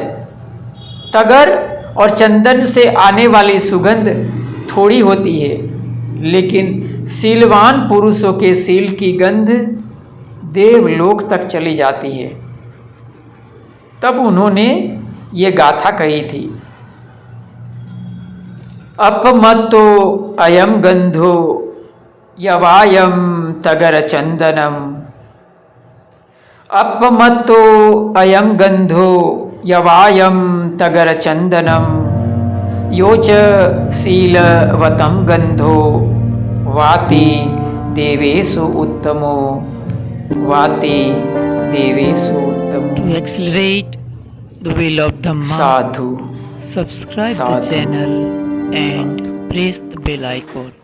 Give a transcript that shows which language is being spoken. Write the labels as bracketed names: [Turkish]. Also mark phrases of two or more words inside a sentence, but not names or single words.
[Hindi] तगर और चंदन से आने वाली सुगंध थोड़ी होती है, लेकिन सीलवान पुरुषों के सील की गंध देवलोक तक चली जाती है। तब उन्होंने ये गाथा कही थी। [Pali] अपमत्तो अयम गंधो यवायम तगर चंदनम। अपमत्तो अयम गंधो यवायम तगर चंदनम। योच शीलवतम गंधो वाति देवेषु उत्तमो। वाति देवेषु उत्तमो। [English] To accelerate the will of Dhamma, साधु subscribe साधु the channel and press the bell icon.